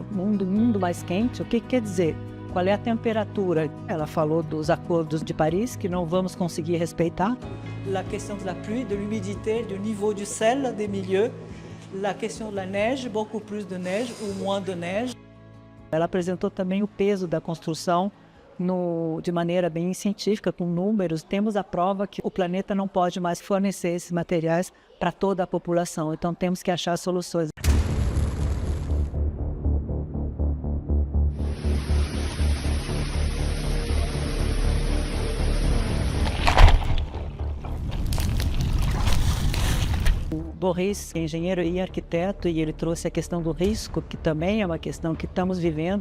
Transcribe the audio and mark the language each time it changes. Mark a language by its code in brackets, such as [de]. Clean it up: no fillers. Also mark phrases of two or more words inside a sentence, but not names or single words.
[pt] Mundo mais quente, o que quer dizer? Qual é a temperatura? Ela falou dos acordos de Paris, que não vamos conseguir respeitar. [fr] La question de la pluie, de l'humidité, du niveau du sel des milieux. La question de la neige, beaucoup plus de neige ou moins de neige. [pt] Ela apresentou também o peso da construção de maneira bem científica, com números. Temos a prova que o planeta não pode mais fornecer esses materiais para toda a população, então temos que achar soluções. O Boris é engenheiro e arquiteto e ele trouxe a questão do risco, que também é uma questão que estamos vivendo.